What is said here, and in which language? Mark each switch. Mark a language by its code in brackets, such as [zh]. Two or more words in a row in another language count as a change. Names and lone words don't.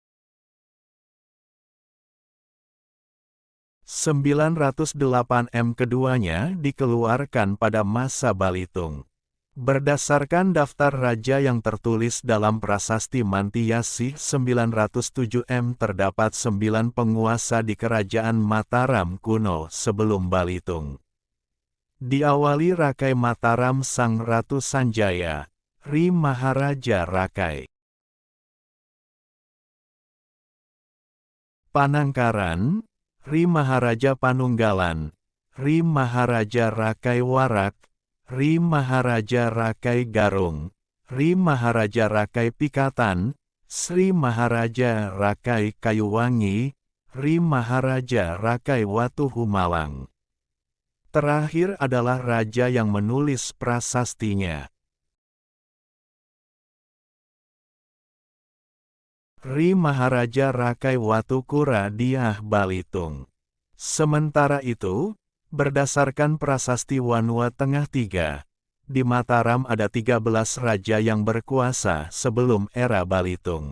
[id] 908 M keduanya dikeluarkan pada masa Balitung. Berdasarkan daftar raja yang tertulis dalam Prasasti Mantiasih 907 M terdapat 9 penguasa di kerajaan Mataram kuno sebelum Balitung. Diawali Rakai Mataram Sang Ratu Sanjaya, Ri Maharaja Rakai. Panangkaran, Ri Maharaja Panunggalan, Ri Maharaja Rakai Warak, Ri Maharaja Rakai Garung, Ri Maharaja Rakai Pikatan, Sri Maharaja Rakai Kayuwangi, Ri Maharaja Rakai Watu Humalang. Terakhir adalah raja yang menulis prasastinya. Ri Maharaja Rakai Watukura Diah Balitung. Sementara itu, berdasarkan Prasasti Wanua Tengah 3, di Mataram ada 13 raja yang berkuasa sebelum era Balitung.